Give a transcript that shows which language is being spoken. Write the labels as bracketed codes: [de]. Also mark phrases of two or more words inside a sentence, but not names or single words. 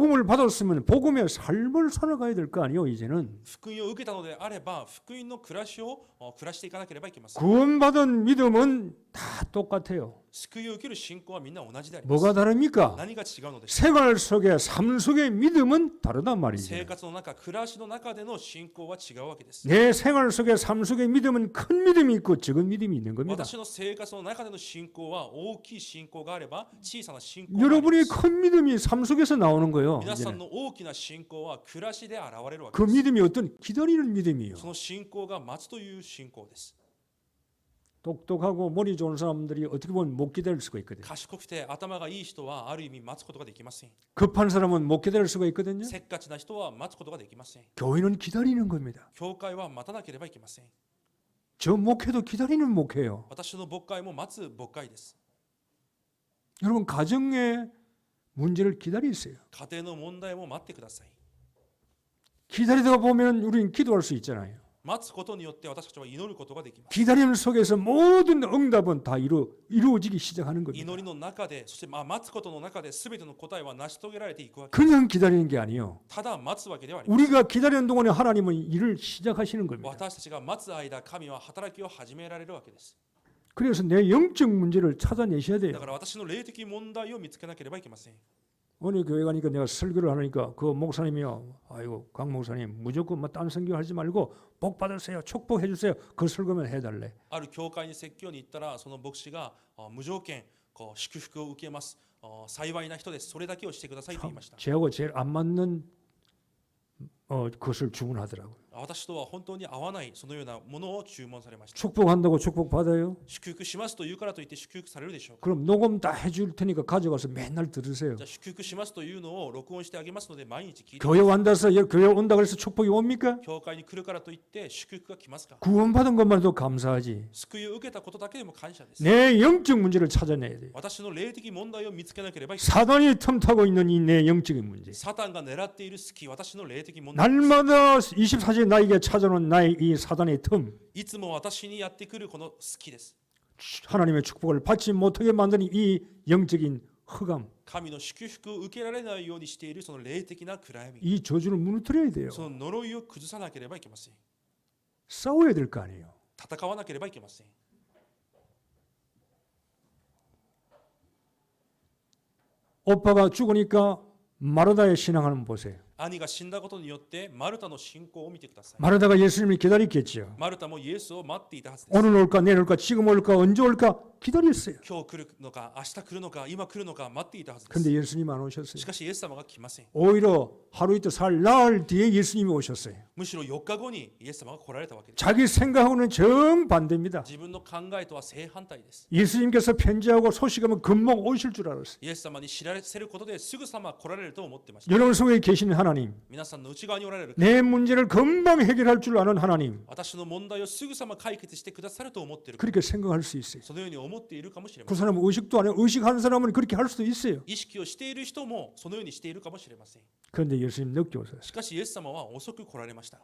[ko] 복음을 받았으면 복음의 삶을 살아가야 될 거 아니에요. 이제는 [ja] 福音を受けたのであれば福音の暮らしを暮らしていかなければいけません。 [ko] 구원받은 믿음은 다 똑같아요. [ja] 救いを受ける信仰はみんな同じであります。 [ko] 뭐가 다릅니까? [ja] 何が違うのでしょうか。 [ko] 생활 속에 삶 속의 믿음은 다르단 말이죠. [ja] 生活の中暮らしの中での信仰は違うわけです。 [ko] 내 생활 속에 삶 속의 믿음은 큰 믿음이 있고 적은 믿음이 있는 겁니다. [ja] 私の生活の中での信仰は大きい信仰があれば小さな信仰がありま [ko] 여러분이 [ja] す。 [ko] 큰 믿음이 삶 속에서 나오는 거예요. [ja] 皆さん [ko] 이제는. [ja] の大きな信仰は暮らしで現れるわ [ko] 그 [ja] けです。 [ko] 믿음이 어떤 기다리는 믿음이에요. [ja] その信仰が待つという信仰です。 [ko] 똑똑하고 머리 좋은 사람들이 어떻게 보면 못 기다릴 수가 있거든요. [ja] 賢くて頭がいい人はある意味待つことができません。 [ko] 급한 사람은 못 기다릴 수가 있거든요. [ja] せっかちな人は待つことができません。 [ko] 교회는 기다리는 겁니다. [ja] 教会は待たなければいけません。 [ko] 저 목회도 기다리는 목회예요. [ja] 私の牧会も待つ牧会です。 [ko] 여러분 가정의 문제를 기다리세요. [ja] 家庭の問題も待ってください。 [ko] 기다리다가 보면 우리는 기도할 수 있잖아요. [ja] 待つことによって私たちは祈ることができます。 [ko] 기다림 속에서 모든 응답은 다 이루어지기 시작하는 겁니다. [ja] 祈りの中で、そして待つことの中で全ての答えは成し遂げられていくわけ。 [ko] 그냥 기다리는 게 아니에요. [ja] ただ待つわけではありません。 [ko] 우리가 기다리는 동안에 하나님은 일을 시작하시는 겁니다. [ja] 私たちが待つ間、神は働きを始められるわけです。 [ko] 그래서 내 영적 문제를 찾아내셔야 [ja] だ [ko] 돼요. [ja] から私の霊的問題を見つけなければいけません。 [ko] 어느 교회 가니까 내가 설교를 하니까 그 목사님이요. 아이고 강 목사님 무조건 딴 설교 하지 말고 복 받으세요. 축복해 주세요. 그 설교만 해달래. [ja] ある教会に説教に行ったら、その牧師が無条件祝福を受けます。幸いな人です。それだけをしてくださいと言いました。 [ko] 제하고 제일 안 맞는 그것을 주문하더라고요. [ja] 私とは本当に合わないそのようなものを注文されました。 [ko] 축복한다고 축복 받아요? [ja] 祝福しますと言うからといって祝福されるでしょうか。 [ko] 그럼 녹음 다 해줄 테니까 가져가서 맨날 들으세요. [ja] じゃあ祝福しますというのを録音してあげますので毎日聞いて。 [ko] 교회 완다서 교회 온다 그래서 축복이 옵니까? [ja] 教会に来るからといって祝福が来ますか。 [ko] 구원받은 것만 해도 감사하지. [ja] 救いを受けたことだけでも感謝です。 [ko] 내 영적 문제를 찾아내야 돼요. [ja] 私の霊的問題を見つけなければいけない。 [ko] 사단이 틈타고 있는 이 내 영적인 문제. [ja] サタンが狙っている隙、私の霊的問題。 [ko] 날마다 24시에 나에게 찾아오는 나의 이 사단의 틈. [ja] いつも私にやってくるこの隙です。 [ko] 하나님의 축복을 받지 못하게 만드는 이 영적인 흑암. [ja] 神の祝福を受けられないようにしているその霊的な暗闇。 [ko] 이 저주를 무너뜨려야 돼요. [ja] その呪いを崩さなければいけません。 [ko] 싸워야 될 거 아니에요. [ja] 戦わなければいけません。 [ko] 오빠가 죽으니까 마르다의 신앙을 보세요. [ja] 兄が死んだことによってマルタの信仰を見てください。 [ko] 마르다가 예수님을 기다렸겠죠. [ja] マルタもイエスを待っていたはずです。 [ko] 오늘 올까 내일 올까 지금 올까 언제 올까 기다렸어요. [ja] 今日来るのか、明日来るのか、今来るのか待っていたはずです。 [ko] 근데 예수님 안 오셨어요. [ja] しかしイエス様が来ません。 [ko] 오히려 하루 이틀 살 나흘 뒤에 예수님이 오셨어요. [ja] むしろ4日後にイエス様が来られたわけです。 [ko] 자기 생각하고는 정반대입니다. [ja] 自分の考えとは正反対です。 [ko] 예수님께서 편지하고 소식하면 금방 오실 줄 알았어요. [ja] イエス様に知らせることですぐさま来られると思ってました。 [ko] 여러분 속에 계신 하나님, [ja] 皆さんの内側におられる [ko] 내 문제를 금방 해결할 줄 아는 하나님, [ja] 私の問題をすぐさま解決してくださると思っている。 [ko] 그렇게 생각할 수 있어요. [ja] そのように思っているかもしれま [ko] 그 [ja] せん。 [ko] 사람은 의식도 안 해요. 의식하는 사람은 그렇게 할 수도 있어요. [ja] 意識をしている人もそのようにしているかもしれません。 [ko] 그런데 예수님 늦게 오셨어요. [ja] しかしイエス様は遅く来られました。